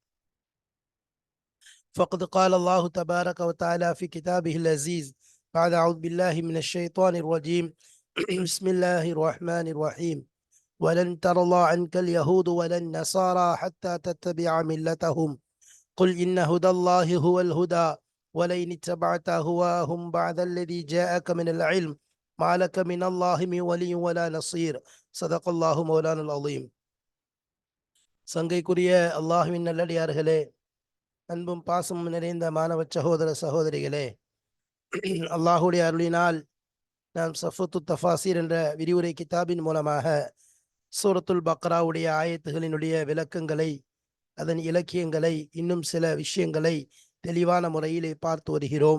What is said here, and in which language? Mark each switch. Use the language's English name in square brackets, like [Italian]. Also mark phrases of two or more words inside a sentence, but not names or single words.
[Arabic] فقد قال الله تبارك وتعالى في كتابه العزيز بعد أعوذ بالله من الشيطان الرجيم بسم الله الرحمن الرحيم ولن ترضى عنك اليهود ولا النصارى حتى تتبع ملتهم قل إن هدى الله هو الهدى ولئن اتبعت أهواهم بعد الذي جاءك من العلم ما لك من الله من ولي ولا نصير صدق الله مولانا العظيم. [Tamil] சங்கைக்குரிய அல்லாஹ்வின் நல்லடியார்களே, அன்பும் பாசமும் நிறைந்த மாணவ சகோதர சகோதரிகளே, அல்லாஹுடைய அருளினால் நாம் சஃபத்து தஃபாசீர் என்ற விரிவுரை கிதாபின் மூலமாக சூரத்துல் பக்ராவுடைய ஆயத்துகளினுடைய விளக்கங்களை, அதன் இலக்கியங்களை, இன்னும் சில விஷயங்களை தெளிவான முறையிலே பார்த்து வருகிறோம்.